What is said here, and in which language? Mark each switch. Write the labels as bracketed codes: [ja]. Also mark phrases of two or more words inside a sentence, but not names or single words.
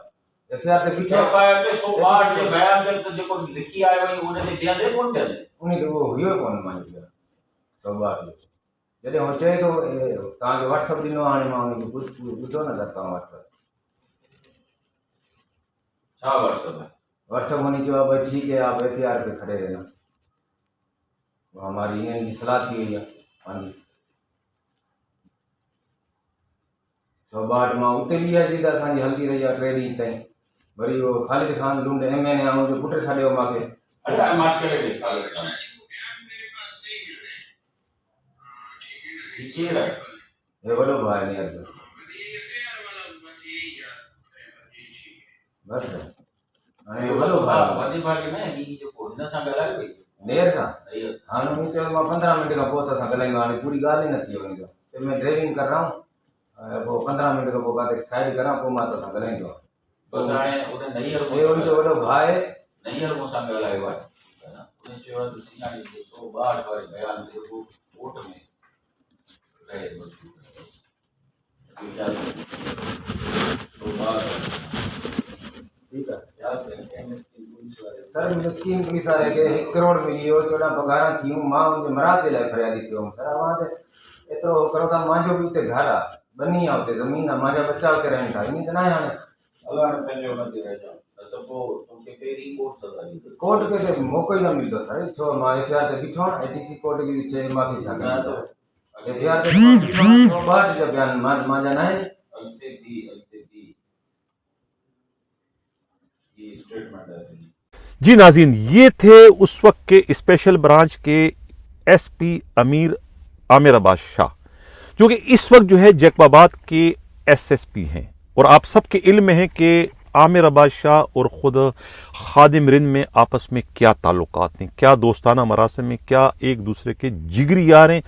[sd] एफआईआर ते बीठो, एफआईआर ते 162 जो बयान ते जेको लिखी आयो वई उन ते बीहंदे कोन बीहंदे? उन ते उहो हुयो कोन मुंहिंजी 162 जो। जॾहिं हो चए थो तव्हांखे व्हाट्सअप ॾिनो, हाणे मां हुनखे ॿुधो न सर। तव्हां व्हाट्सअप छा व्हाट्सअप है? [ur] واٹس ایپ ہونی چاہیے بھائی ٹھیک ہے، آپ ایف آئی آر پے کھڑے رہنا۔ وہ ہماری انکی صلاح تھی ہوئی ہے. [sd] हाँ जी 162 मां उते बि अची त असांजी हलती रही आहे 3 ॾींहं ताईं। वरी उहो ख़ालिद ख़ान लूंड एमएनए आहे, जो पुटु छॾियो मूंखे। हे वॾो भाउ आहे नेर जो बस। हाणे वॾो भाउ वॾे भाउ खे न ही जेको हिन सां ॻाल्हायो भई नेर सां। हाणे हुन चयो मां 15 मिंट खां पोइ तोसां ॻाल्हाईंदो। हाणे पूरी ॻाल्हि ई न थी वञे तो [ur] میں ڈرائیونگ کر رہا ہوں, [sd] पोइ 15 मिंट खां पोइ काथे साइड करां, पोइ मां तोसां ॻाल्हाईंदो। बसि हाणे उन नैयर हुनजो वॾो भाउ आहे, नैयर मूंसां ॻाल्हायो आहे। उन चयो आहे त सिंघाणी 162 वारे बयान ते कोर्ट में रहे मजबूर [ur] ٹھیک ہے [sd] सर। मिस्किन पुलिस वारे खे 1 करोड़ मिली वियो, 14 पघारां थियूं, मां मुंहिंजे मराद जे लाइ फरियादी थियो हुउमि सर। अवां त एतिरो करो था, मुंहिंजो बि उते घर आहे, बनी आहे उते, ज़मीन आहे, मुंहिंजा बच्चा उते रहनि था। ईअं त न आहे हाणे अलाह पंहिंजो हुनते रहिजां त पोइ तोखे पहिरीं कोर्ट सज़ा ॾींदो। कोर्ट खे त मौक़ो ई न मिलंदो सर। छो मां एफआईआर ते बीठो आहियां, एटीसी कोर्ट जी चए मूंखे छा करिणो? एफआईआर ते 162 जो बयान मुंहिंजा न आहिनि। अॻिते बि [ur] یہ سٹیٹمنٹ ہے. جی ناظرین، یہ تھے اس وقت کے سپیشل برانچ کے ایس پی عامر عباس شاہ، جو کہ اس وقت جو ہے جیکب آباد کے SSP ہیں، اور آپ سبکے علم میں ہے کہ عامر عباس شاہ اور خود خادم رند میں آپس میں کیا تعلقات ہیں، کیا دوستانہ مراسم میں، کیا ایک دوسرے کے جگری یار ہیں.